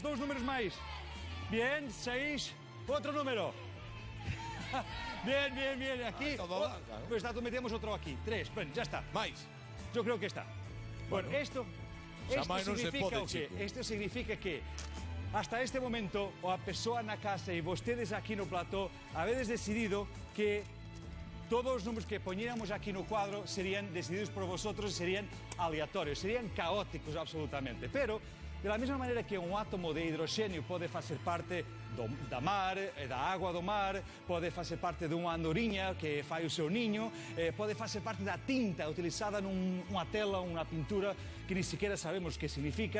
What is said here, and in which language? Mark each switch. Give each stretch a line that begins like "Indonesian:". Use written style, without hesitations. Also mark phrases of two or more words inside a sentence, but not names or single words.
Spanish: Bien, 6, otro número. Bien, aquí. Pues metemos otro aquí, 3, bueno, ya está.
Galician: Mais.
Spanish: Yo creo que está. Bueno, esto significa Esto significa que hasta este momento,
Galician: o a persoa na casa e vostedes aquí no plató, habedes decidido que todos os números que poñéramos aquí no cuadro serían decididos por vosotros, serían aleatorios, serían caóticos absolutamente. Pero, de la mesma maneira que un átomo de hidroxenio pode facer parte da mar, da agua do mar, pode facer parte dunha andoriña que fai o seu niño, pode facer parte da tinta utilizada nunha tela, unha pintura que
Spanish: ni siquiera
Galician: sabemos que significa.